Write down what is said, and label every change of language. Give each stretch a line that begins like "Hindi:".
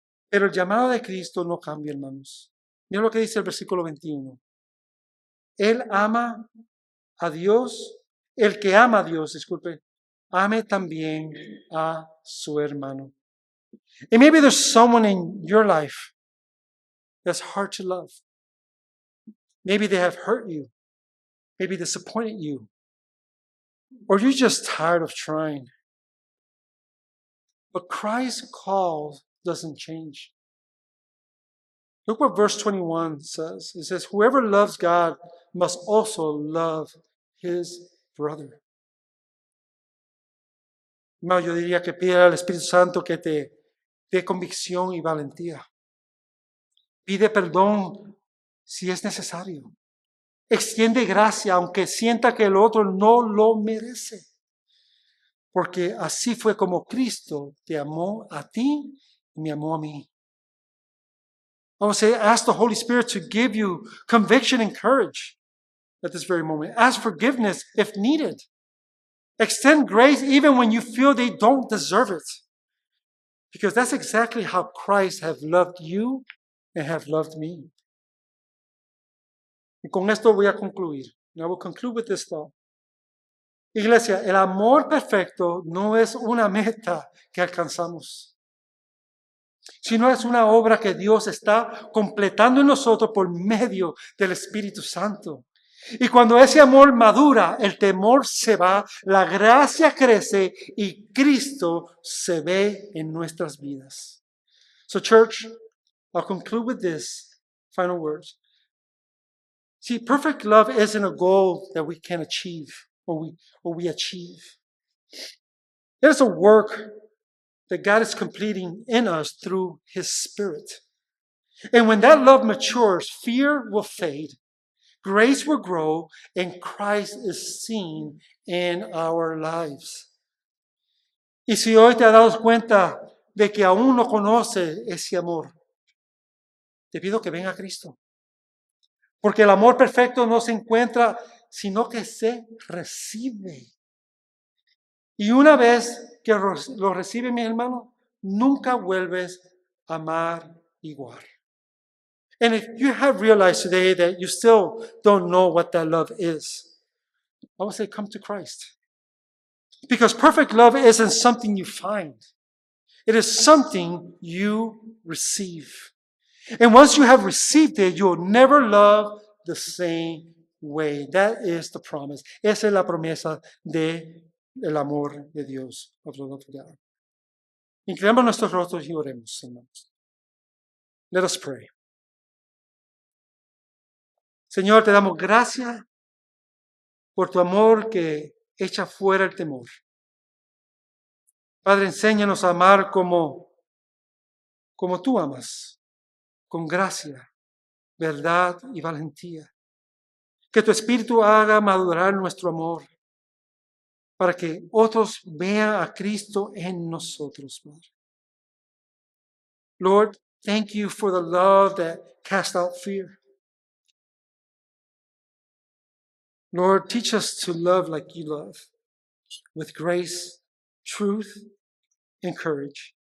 Spanish: Pero el llamado de Cristo no cambia, hermanos. Mira lo que dice el versículo 21. Él ama a Dios, el que ama a Dios, disculpe, ame también a su hermano.
English: And maybe there's someone in your life that's hard to love. Maybe they have hurt you. Maybe disappointed you. Or you're just tired of trying. But Christ's call doesn't change. Look what verse 21 says. It says, whoever loves God must also love his brother.
Spanish: No, yo diría que pide al Espíritu Santo que te dé convicción y valentía. Pide perdón si es necesario. Extiende gracia aunque sienta que el otro no lo merece. Porque así fue como Cristo te amó a ti y me amó a mí.
English: I would say, ask the Holy Spirit to give you conviction and courage at this very moment. Ask forgiveness if needed. Extend grace even when you feel they don't deserve it. Because that's exactly how Christ has loved you and have loved me.
Spanish: Y con esto voy a concluir.
English: And I will conclude with this thought.
Spanish: Iglesia, el amor perfecto no es una meta que alcanzamos, sino es una obra que Dios está completando en nosotros por medio del Espíritu Santo. Y cuando ese amor madura, el temor se va, la gracia crece y Cristo se ve en nuestras vidas.
English: So church, I'll conclude with this final words. See, perfect love isn't a goal that we can achieve or we achieve. It is a work that God is completing in us through His Spirit. And when that love matures, fear will fade, grace will grow, and Christ is seen in our lives.
Spanish: Y si hoy te has dado cuenta de que aún no conoces ese amor, te pido que venga a Cristo. Porque el amor perfecto no se encuentra, sino que se recibe. Y una vez que lo recibe, mi hermano, nunca vuelves a amar igual.
English: And if you have realized today that you still don't know what that love is, I would say come to Christ. Because perfect love isn't something you find. It is something you receive. And once you have received it, you'll never love the same way. That is the promise.
Spanish: Esa es la promesa del amor de Dios. Inclinamos nuestros rostros y oremos, hermanos.
English: Let us pray.
Spanish: Señor, te damos gracias por tu amor que echa fuera el temor. Padre, enséñanos a amar como tú amas, con gracia, verdad y valentía. Que tu Espíritu haga madurar nuestro amor para que otros vean a Cristo en nosotros, Padre.
English: Lord, thank you for the love that casts out fear. Lord, teach us to love like you love, with grace, truth, and courage.